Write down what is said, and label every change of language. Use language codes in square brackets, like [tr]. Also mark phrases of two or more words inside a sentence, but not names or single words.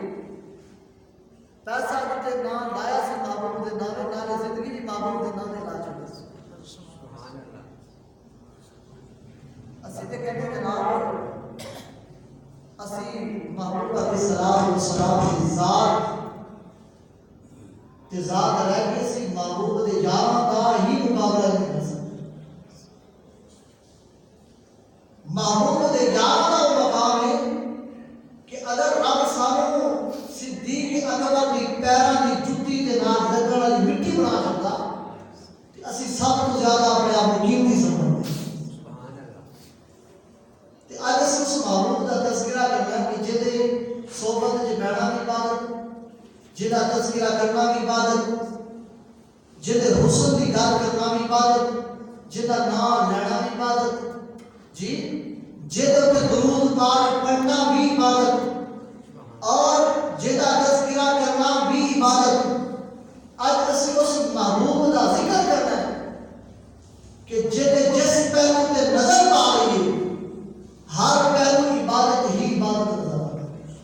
[pa] پیسہ جتے نام لایا سی محبوب دے نامے، نالے زندگی بھی محبوب دے نامے لا چھڑی. اسی تے کہتے جناب اسی محبوب [ar] علیہ السلام [pa] کی ذات تے ذات رہ کے سی محبوب دے یاراں دا ہی مقابلہ نہیں کر سکتے. محبوب دے یاراں دا مقام ہے کہ اگر رب سانوں صدیق اکبر دی پیراں دی جُتی دے نال لگن والی مٹی بنا چھڈدا تے اسی سب تو زیادہ اپنے آپ کو قیمتی سمجھدے. تے اج اس محبوب دا تذکرہ کرنا کہ جہدے صحبت وچ بیٹھنا بھی عبادت، جہدا تذکرہ کرنا بھی عبادت، جہدے حسن کی گل کرنا بھی عبادت، جہدا نام لینا بھی عبادت، جی جہدے تے درود پاک پڑھنا بھی عبادت اور جہدا تذکرہ کرنا بھی عبادت. [ur] اج اسی اس محبوب کا ذکر کرنا ہے کہ جس پہلو تے نظر پا رہی ہے ہر پہلو عبادت ہی عبادت نظر آ رہی ہے.